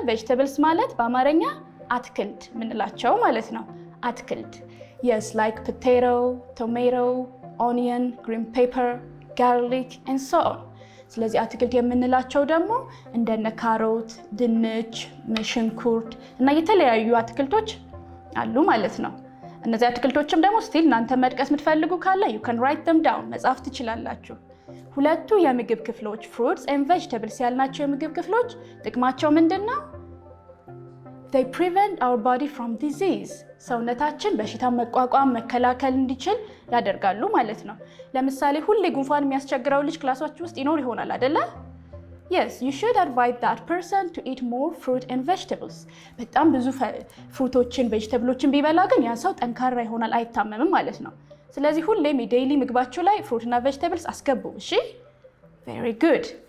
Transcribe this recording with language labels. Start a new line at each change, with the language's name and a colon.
English: vegetables
Amharic: ማለት በአማርኛ አትክልት ምንላቸው ማለት ነው። አትክልት
English: yes like potato, tomato, onion, green pepper, garlic and so on.
Amharic: ስለዚህ አትክልት የምንላቸው ደግሞ እንደነ ካሮት፣ ድንች፣ ሽንኩርት እና የተለያዩ አትክልቶች አሉ ማለት ነው። እነዚህ አትክልቶችም ደግሞ ስቲል እናንተ መጥቀስ የምትፈልጉ ካለ
English: you can write them down
Amharic: መጻፍ ትችላላችሁ። ሁለቱ የምግብ ክፍሎች
English: fruits and vegetables
Amharic: ያልናቸው የምግብ ክፍሎች ጥቅማቸው ምንድነው?
English: they prevent our body from disease.
Amharic: ሰውነታችን በሽታ መቋቋም መከላከል እንዲችል ያደርጋሉ ማለት ነው። ለምሳሌ ሁሌ ጉንፋን የሚያስቸግረው ልጅ ክላሳችሁ ውስጥ ይኖር ይሆናል አይደለ?
English: yes you should advise that person to eat more fruit and vegetables.
Amharic: በጣም ብዙ ፍሩቶችን ቬጂተብሎችን ቢበላ ግን ያ ሰው ጠንካራ ይሆናል አይታመምም ማለት ነው። ስለዚህ ሁሌም ዴይሊ ምግባችሁ ላይ ፍሩት እና ቬጂተብልስ አስገቡ። እሺ
English: very good.